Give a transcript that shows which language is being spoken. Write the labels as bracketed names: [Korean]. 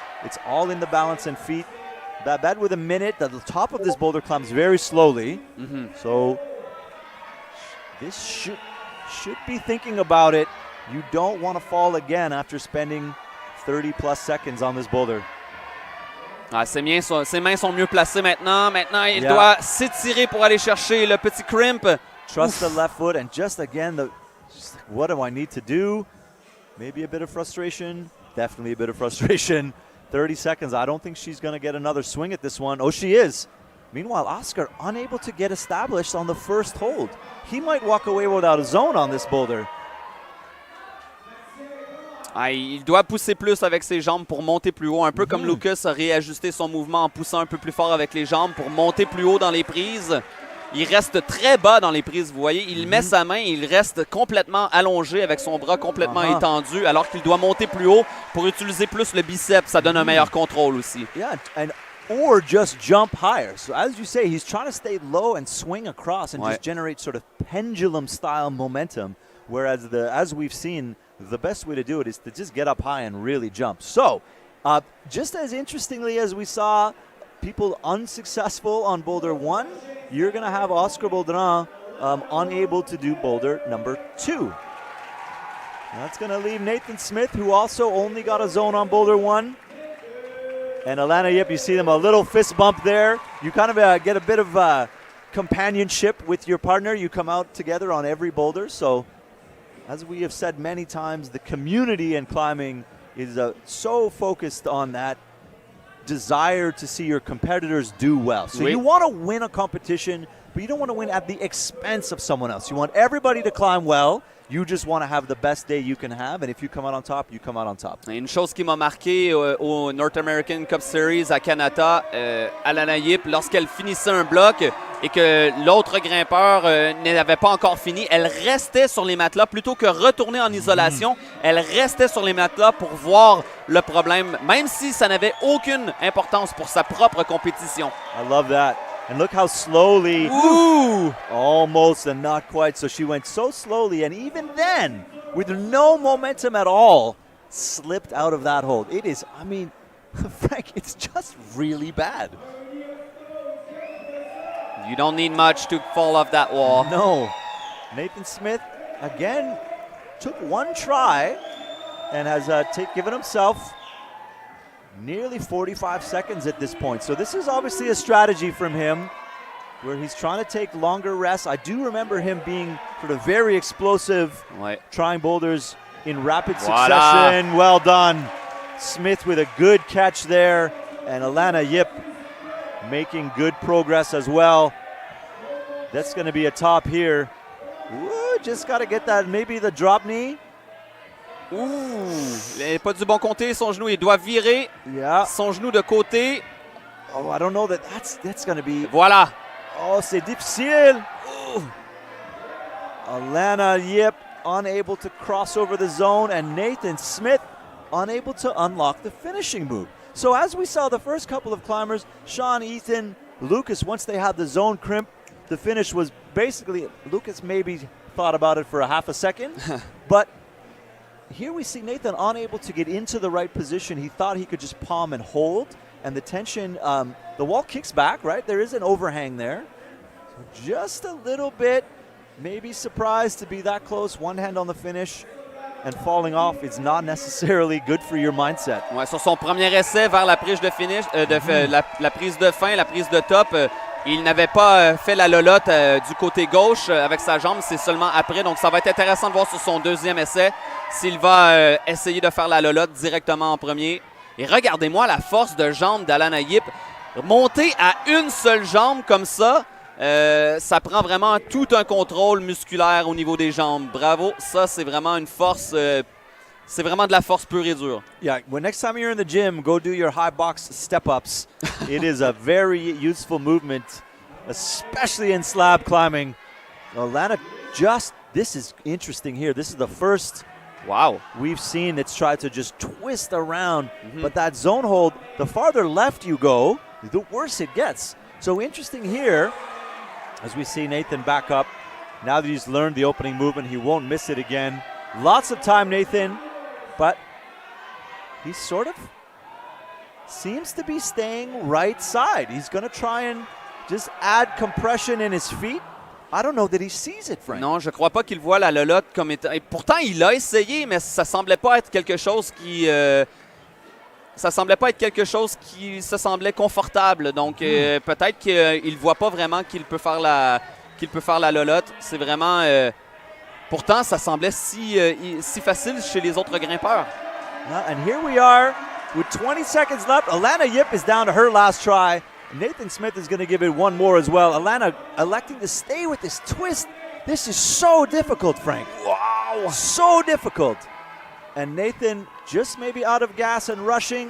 [English] It's all in the balance and feet. Babette with a minute. The top of this boulder climbs very slowly. So this should be thinking about it. You don't want to fall again after spending 30+ seconds on this boulder. [French] Ah, ses mains sont mieux placées maintenant. Maintenant, il doit s'étirer pour aller chercher le petit crimp. [English] Trust the left foot, and just again, what do I need to do? Maybe a bit of frustration. Definitely a bit of frustration. 30 seconds. I don't think she's going to get another swing at this one. Oh, she is. Meanwhile, Oscar unable to get established on the first hold. He might walk away without a zone on this boulder. [French] Ah, il doit pousser plus avec ses jambes pour monter plus haut, un peu comme Lucas a réajusté son mouvement en poussant un peu plus fort avec les jambes pour monter plus haut dans les prises. Il reste très bas dans les prises, vous voyez. Il met sa main, il reste complètement allongé avec son bras complètement étendu alors qu'il doit monter plus haut pour utiliser plus le biceps. Ça donne un meilleur contrôle aussi. [English] Yeah, or just jump higher. So as you say, he's trying to stay low and swing across and just generate sort of pendulum-style momentum. Whereas, as we've seen, the best way to do it is to just get up high and really jump. So, just as interestingly as we saw people unsuccessful on boulder 1, you're going to have Oscar Boulder unable to do boulder number 2. That's going to leave Nathan Smith, who also only got a zone on boulder 1. And Alannah, yep, you see them a little fist bump there. You kind of get a bit of companionship with your partner. You come out together on every boulder. So, as we have said many times, the community in climbing is so focused on that desire to see your competitors do well. So you want to win a competition, but you don't want to win at the expense of someone else. You want everybody to climb well. You just want to have the best day you can have, and if you come out on top, you come out on top. [French] Une chose qui m'a marqué au North American Cup Series à Canada, Alannah, lorsqu'elle finissait un bloc et que l'autre grimpeur n'avait pas encore fini, elle restait sur les matelas plutôt que retourner en isolation. Elle restait sur les matelas pour voir le problème, même si ça n'avait aucune importance pour sa propre compétition. [English] I love that. And look how slowly, almost and not quite. So she went so slowly, and even then, with no momentum at all, slipped out of that hold. It is, I mean, Frank, it's just really bad. You don't need much to fall off that wall. No. Nathan Smith, again, took one try and has given himself nearly 45 seconds at this point. So this is obviously a strategy from him where he's trying to take longer rests. I do remember him being sort of very explosive, trying boulders in rapid succession. Well done. Smith with a good catch there, and Alannah Yip making good progress as well. That's going to be a top here. Ooh, just got to get that, maybe the drop knee. [French] Ouh, il n'est pas du bon côté, son genou. Il doit virer son genou de côté. [English] Oh, I don't know that's going to be. [French] Voilà. Oh, c'est difficile. Ooh. [English] Alannah Yip unable to cross over the zone, and Nathan Smith unable to unlock the finishing move. So as we saw the first couple of climbers, Sean, Ethan, Lucas, once they had the zone crimp, the finish was basically, Lucas maybe thought about it for a half a second, but here we see Nathan unable to get into the right position. He thought he could just palm and hold, and the tension, the wall kicks back, right? There is an overhang there. So just a little bit, maybe surprised to be that close, one hand on the finish. And falling off is not necessarily good for your mindset. [French] Ouais, sur son premier essai vers la prise de finish, la prise de fin, la prise de top, il n'avait pas fait la lolotte du côté gauche avec sa jambe, c'est seulement après. Donc ça va être intéressant de voir sur son deuxième essai s'il va essayer de faire la lolotte directement en premier. Et regardez-moi la force de jambe d'Alannah Yip. Monter à une seule jambe comme ça, ça prend vraiment tout un contrôle musculaire au niveau des jambes. Bravo, ça c'est vraiment une force, c'est vraiment de la force pure et dure. [English] Yeah, when next time you're in the gym, go do your high box step-ups. It is a very useful movement, especially in slab climbing. Alannah this is interesting here. This is the first we've seen that's tried to just twist around. But that zone hold, the farther left you go, the worse it gets. So interesting here. As we see Nathan back up, now that he's learned the opening movement, he won't miss it again. Lots of time, Nathan, but he sort of seems to be staying right side. He's going to try and just add compression in his feet. I don't know that he sees it, Frank. [French] Non, je crois pas qu'il voit la lolotte comme étant... Et pourtant, il a essayé, mais ça semblait pas être quelque chose qui... Ça semblait pas être quelque chose qui se semblait confortable. Donc, peut-être qu'il voit pas vraiment qu'il peut faire la lolotte. C'est vraiment... pourtant, ça semblait si facile chez les autres grimpeurs. [English] And here we are with 20 seconds left. Alannah Yip is down to her last try. Nathan Smith is going to give it one more as well. Alannah electing to stay with this twist. This is so difficult, Frank. Wow. So difficult. And Nathan just maybe out of gas and rushing.